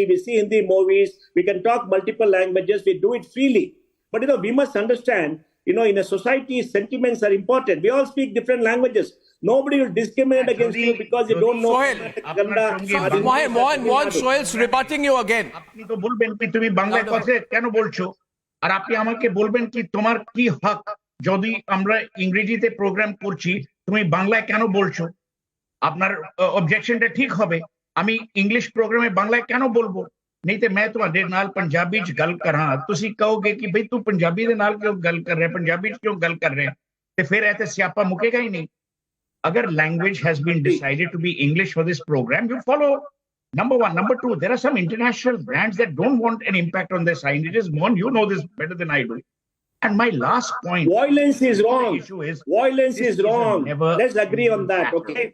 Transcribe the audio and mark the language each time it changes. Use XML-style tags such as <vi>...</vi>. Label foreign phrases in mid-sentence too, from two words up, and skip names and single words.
<en>We see Hindi movies. We can talk multiple languages. We do it freely. But we must understand, in a society, sentiments are important. We all speak different languages. Nobody will discriminate against you because you don't know. Mohan, Suhel's rebutting you again.</en> <bn>আপনি তো বলবেন কি তুমি বাংলায় কথা কেন বলছো, আর আপনি আমাকে বলবেন কি তোমার কি হক যদি আমরা ইংরেজিতে প্রোগ্রাম করছি তুমি বাংলায় কেন বলছো। আপনার অবজেকশনটা ঠিক হবে, আমি</bn> <en>English programme</en> <bn>বাংলা কেন বলবো।</bn> <pa>ਨਹੀਂ ਤੇ ਮੈਂ ਤੁਹਾਡੇ ਨਾਲ ਪੰਜਾਬੀ ਚ ਗੱਲ ਕਰਾਂ, ਤੁਸੀਂ ਕਹੋਗੇ ਕਿ ਭਈ ਤੂੰ ਪੰਜਾਬੀ ਦੇ ਨਾਲ ਕਿਉਂ ਗੱਲ ਕਰ ਰਿਹਾ, ਪੰਜਾਬੀ ਚ ਕਿਉਂ ਗੱਲ ਕਰ ਰਿਹਾ, ਤੇ ਫਿਰ ਇਹ ਤੇ ਸਿਆਪਾ ਮੁੱਕੇਗਾ ਹੀ ਨਹੀਂ।</pa> <en>Agar language has been decided to be English for this program, you follow. Number one. Number two, there are some international brands that don't want an impact on their signages. Mohan, you know this better than I do. And my last point. Violence is wrong. Violence is wrong. Let's agree on that, okay?</en>